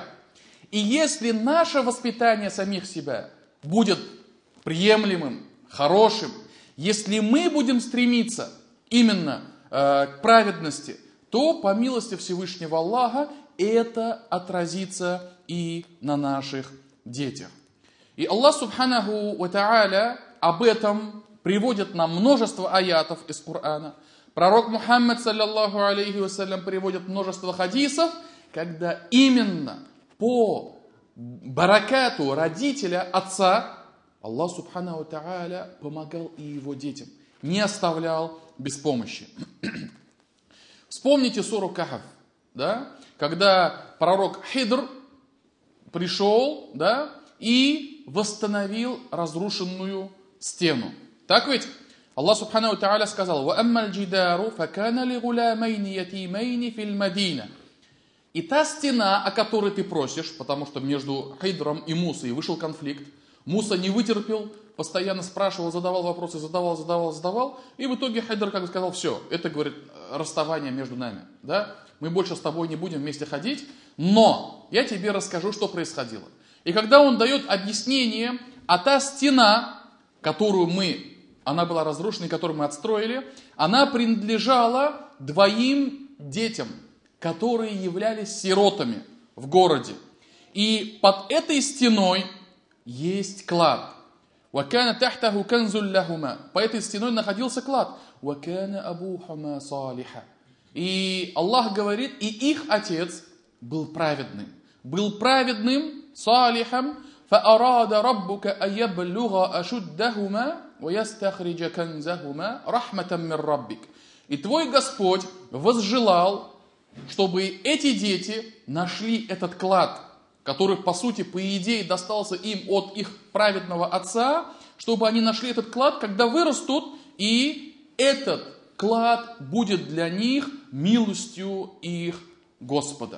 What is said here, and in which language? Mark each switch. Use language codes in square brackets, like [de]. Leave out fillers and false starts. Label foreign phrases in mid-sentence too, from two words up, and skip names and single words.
[ru] И если наше воспитание самих себя будет приемлемым, хорошим, если мы будем стремиться именно к праведности, то по милости Всевышнего Аллаха это отразится и на наших детях. И Аллах [ar] سبحانه وتعالى [ru] об этом приводит нам множество аятов из Корана. Пророк Мухаммад, [ar] صلى الله عليه وسلم, [ru] приводит множество хадисов, когда именно по баракату родителя, отца, Аллах [ar] سبحانه وتعالى [ru] помогал и его детям, не оставлял без помощи. Вспомните суру Кахф, да, когда пророк Хидр пришел, да, и восстановил разрушенную стену. Так ведь? [ar] الله سبحانه وتعالى сказал: «وأما الجدار فكان لغلامين يتيمين في المدينة». [ru] И та стена, о которой ты просишь, потому что между Хидром и Мусой вышел конфликт, Муса не вытерпел, постоянно спрашивал, задавал вопросы, задавал. И в итоге Хидр как бы сказал: все, это, говорит, расставание между нами. Да? Мы больше с тобой не будем вместе ходить, но я тебе расскажу, что происходило. И когда он дает объяснение, а та стена, она была разрушена, которую мы отстроили, она принадлежала двоим детям, которые являлись сиротами в городе. И под этой стеной есть клад. [ar] وَكَانَ تَحْتَهُ كَنْزٌ لَهُمَا. [ru] По этой стеной находился клад. [ar] وَكَانَ أَبُوهُمَا صَالِحًا. [ru] И Аллах говорит, и их отец был праведным. Был праведным, [ar] صالحًا, فَأَرَادَ رَبُّكَ أَيَبْلُغَ أَشُدَّهُمَا وَيَسْتَخْرِجَ كَنْزَهُمَا رَحْمَةً مِّن رَبِّكَ. [ru] И твой Господь возжелал, чтобы эти дети нашли этот клад, который, по сути, по идее, достался им от их праведного отца, чтобы они нашли этот клад, когда вырастут, и этот клад будет для них милостью их Господа.